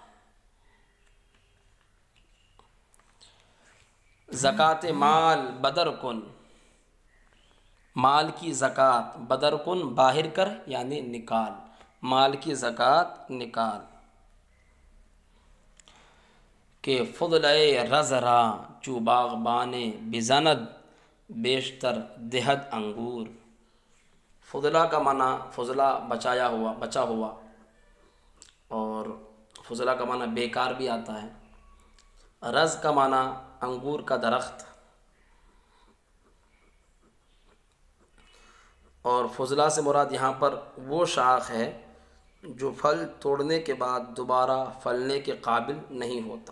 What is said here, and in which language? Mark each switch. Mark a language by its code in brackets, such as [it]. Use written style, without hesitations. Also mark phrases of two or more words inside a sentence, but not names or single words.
[fa] زکوٰۃ مال بدر کن، [ur] مال کی زکوٰۃ [fa] بدر کن [ur] باہر کر یعنی نکال، مال کی زکوٰۃ نکال۔ [fa] کہ فضلہ رز راں چو باغبانے بزند بیشتر دہد انگور۔ [ur] فضلہ کا معنی، فضلہ بچا ہوا، اور فضلہ کا معنی بیکار بھی آتا ہے۔ رز کا معنی انگور کا درخت، اور فضلہ سے مراد یہاں پر وہ شاخ ہے جو پھل توڑنے کے بعد دوبارہ پھلنے کے قابل نہیں ہوتا۔